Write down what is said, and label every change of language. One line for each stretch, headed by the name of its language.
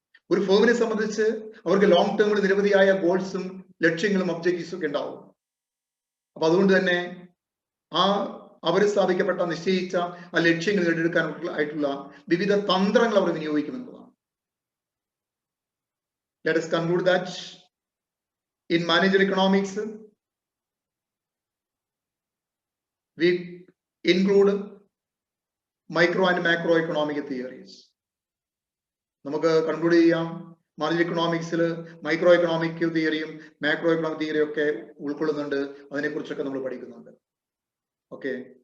Malayalam: ഒരു ഫേമിനെ സംബന്ധിച്ച് അവർക്ക് ലോങ് ടേമിൽ നിരവധിയായ ഗോൾസും ലക്ഷ്യങ്ങളും ഒബ്ജക്റ്റീവ്സും ഒക്കെ ഉണ്ടാവും. അപ്പൊ അതുകൊണ്ട് തന്നെ അവർ സ്ഥാപിക്കപ്പെട്ട നിശ്ചയിച്ച ആ ലക്ഷ്യങ്ങൾ നേടിയെടുക്കാനായിട്ടുള്ള വിവിധ തന്ത്രങ്ങൾ അവർ വിനിയോഗിക്കുമെന്നുള്ളതാണ്.
English: Let us conclude that in managerial economics we include micro and macroeconomic theories.
Malayalam: നമുക്ക് കൺക്ലൂഡ് ചെയ്യാം, manager എക്കണോമിക്സിൽ micro economic തിയറിയും macro economic തിയറിയും ഒക്കെ ഉൾക്കൊള്ളുന്നുണ്ട്. അതിനെക്കുറിച്ചൊക്കെ നമ്മൾ പഠിക്കുന്നുണ്ട്. ഓക്കെ.